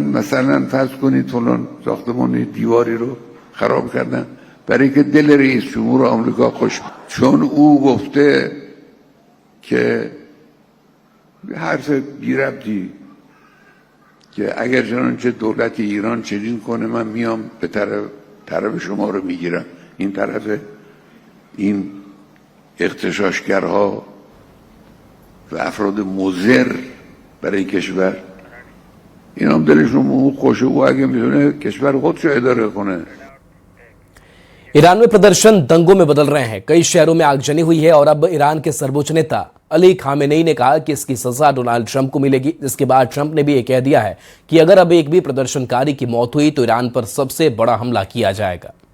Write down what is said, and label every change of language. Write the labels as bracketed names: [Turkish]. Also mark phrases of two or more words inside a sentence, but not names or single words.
[Persian] مثلا فرض کنید فلان ساختمان دیواری رو خراب کردن برای که دل رئیس جمهور آمریکا خوش، چون او گفته که حرف بی ربطی که اگر چنانچه دولت ایران چنین کنه من میام به طرف شما رو میگیرم. این طرف این اغتشاشگرها و افراد مضر برای کشور، این هم دلشون خوشه. او اگه میتونه کشور خودش رو اداره کنه. [Hindi] ईरान में प्रदर्शन दंगों में बदल रहे हैं। कई शहरों में आगजनी हुई है और अब ईरान के सर्वोच्च नेता अली खामेनेई ने कहा कि इसकी सजा डोनाल्ड ट्रंप को मिलेगी। जिसके बाद ट्रंप ने भी ये कह दिया है कि अगर अब एक भी प्रदर्शनकारी की मौत हुई तो ईरान पर सबसे बड़ा हमला किया जाएगा।